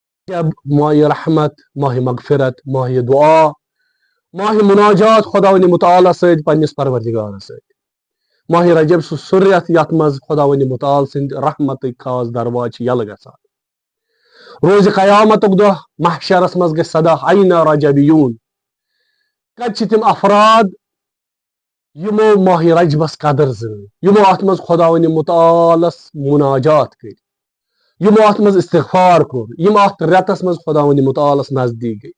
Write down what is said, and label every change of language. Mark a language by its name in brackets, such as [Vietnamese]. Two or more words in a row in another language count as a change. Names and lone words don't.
[Kashmiri] جب ماہ رحمت، ماہ مغفرت، ماہ دعا، ماہ مناجات خداوند متعالی سۭتۍ پننس پروردگارس سۭتۍ. ماہ رجب سُہ رٮ۪تھ یتھ منٛز خداوند متعال سٕنٛدِ رحمتٕکۍ خاص درواز چھِ یلہٕ گژھان. روزِ قیامتُک دۄہ محشرس منٛز گژھِ صدا [Arabic] اینا رجبیون. [Kashmiri] کتہِ چھِ تِم افراد یمو ماہ رجبس قدر زٲنۍ، یمو اتھ منٛز خداوند متعالس مناجات کٔرۍ، یمو اتھ منٛز استغفار کوٚر، یم اتھ رٮ۪تس منٛز خداوند متعالس نزدیٖک گٔے.